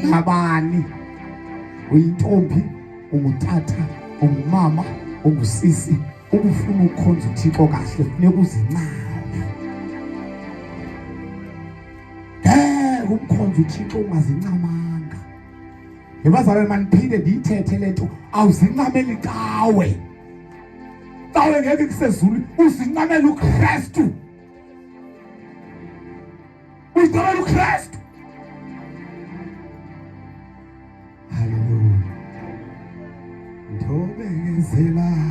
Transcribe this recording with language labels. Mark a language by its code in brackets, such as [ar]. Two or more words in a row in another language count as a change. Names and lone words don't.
[xh] Nabani, uyintombi, ungutata, ungumama, ungusisi, ubufuna ukukhonza uThixo kahle funeka uzincame. Ukukhonza uThixo ungazincamanga. Yabazalwane maniphinde ndiyithethe lento, awuzincameli kawe. Kawe ngeke kusezulu, uzincamele uKristu. Uzincamele uKristu. Hallelujah. Ndobekezela.